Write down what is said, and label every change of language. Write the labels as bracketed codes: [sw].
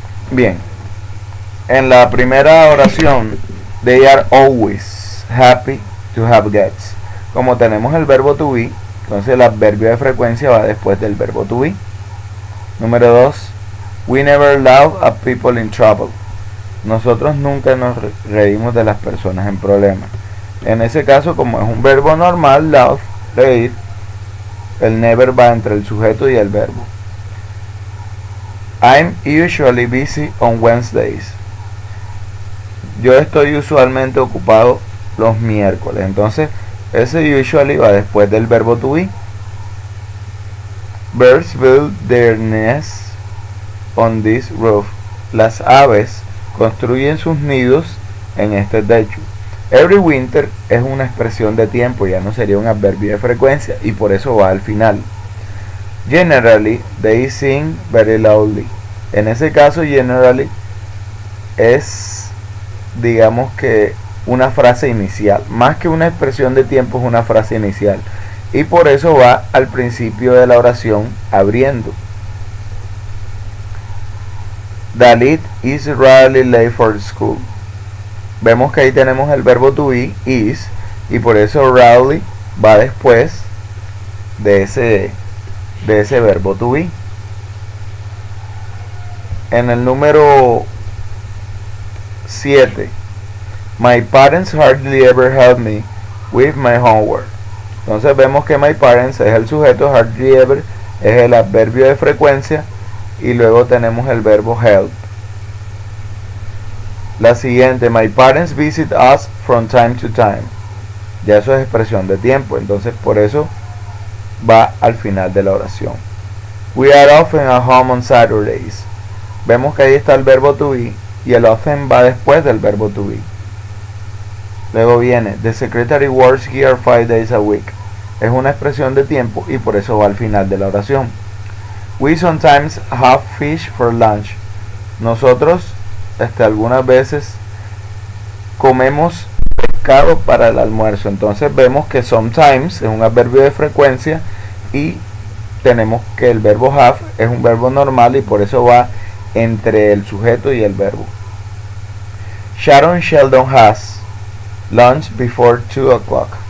[es] Bien, en la primera oración, [en] they are always happy to have guests. [es] Como tenemos el verbo to be, entonces el adverbio de frecuencia va después del verbo to be. Número 2, [en] we never laugh at people in trouble. [es] Nosotros nunca nos reímos de las personas en problemas. En ese caso, como es un verbo normal, laugh, reír, el never va entre el sujeto y el verbo. [en] I'm usually busy on Wednesdays. [es] Yo estoy usualmente ocupado los miércoles. Entonces, ese usually va después del verbo to be. [en] Birds build their nests on this roof. [es] Las aves construyen sus nidos en este techo. [en] Every winter [es] es una expresión de tiempo, ya no sería un adverbio de frecuencia, y por eso va al final. [en] Generally, they sing very loudly. [es] En ese caso, generally es, digamos que, una frase inicial. Más que una expresión de tiempo, es una frase inicial. Y por eso va al principio de la oración abriendo. [en] Dalit is rarely late for school. [es] Vemos que ahí tenemos el verbo to be, is, y por eso rarely va después de ese verbo to be. En el número 7, [en] my parents hardly ever help me with my homework. [es] Entonces vemos que my parents es el sujeto, hardly ever es el adverbio de frecuencia y luego tenemos el verbo help. La siguiente, [en] my parents visit us from time to time. [es] Ya eso es expresión de tiempo, entonces por eso va al final de la oración. [en] We are often at home on Saturdays. [es] Vemos que ahí está el verbo to be y el often va después del verbo to be. Luego viene, [en] the secretary works here 5 days a week. [es] Es una expresión de tiempo y por eso va al final de la oración. [en] We sometimes have fish for lunch. [es] Nosotros algunas veces comemos pescado para el almuerzo. Entonces vemos que sometimes es un adverbio de frecuencia y tenemos que el verbo have es un verbo normal y por eso va entre el sujeto y el verbo. [en] Sharon Sheldon has lunch before 2 o'clock.